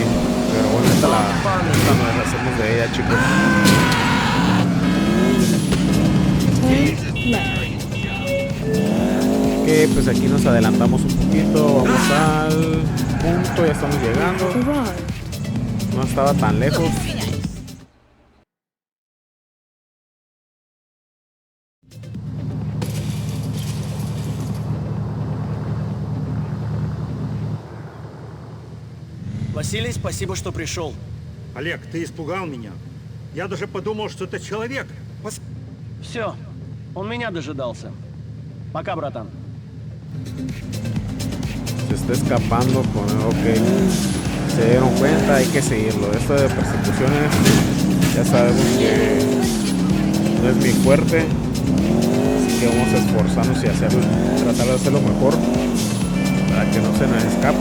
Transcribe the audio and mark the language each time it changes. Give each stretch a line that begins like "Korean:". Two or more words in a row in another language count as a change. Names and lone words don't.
Spanish: Pero bueno, esta nos deshacemos de ella, chicos. Ok, pues aquí nos adelantamos un poquito. Vamos al punto, ya estamos llegando. No estaba tan lejos.
Russian: Василий, спасибо, что пришел. Олег, ты испугал меня. Я даже подумал, что это человек. Все, он меня дожидался. Пока, братан.
Spanish: Se está escapando con ok. Se dieron cuenta, hay que seguirlo. Esto de persecuciones, ya sabemos que no es mi fuerte. Así que vamos a esforzarnos y tratar de hacerlo mejor para que no se nos escape.